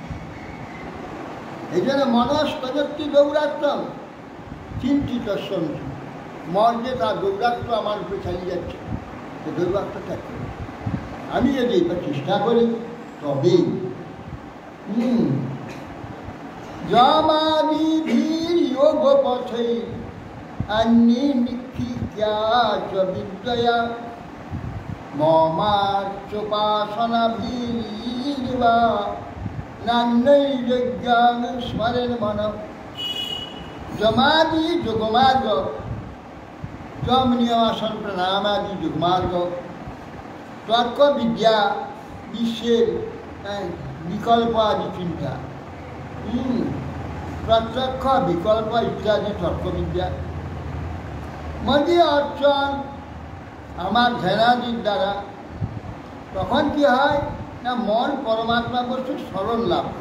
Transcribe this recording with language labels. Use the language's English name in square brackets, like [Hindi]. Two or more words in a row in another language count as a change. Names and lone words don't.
[Bangla] এই জন্য [Sanskrit] মনস প্রযুক্তি দৌরাত্ম চিন্তিত সঞ্চিত, [Bangla] মন যে তার দৌরাত্ম আমার উপরে চালিয়ে যাচ্ছে, তো দৌরাত্ম ত্যাগ করে আমি যদি এটা চেষ্টা করি তবেই [Sanskrit] যমাদি ধীর যোগ পথে अन्ये निखित्या च विद्यया ममाच्युपासनाभिर्वा नान्यैर्यज्ञान स्मरेण मन [Bangla] जमादि যোগমার্গ যম নিয়ম আসন প্রাণায়াম আদি যোগমার্গ তর্ক বিদ্যা বিশ্বের বিকল্প আদি চিন্তা প্রত্যক্ষ বিকল্প ইত্যাদি তর্কবিদ্যা মধ্যে অর্চন আমার ধ্যানাদির দ্বারা তখন কি হয় না মন পরমাত্মা বস্তুর স্মরণ লাভ করে।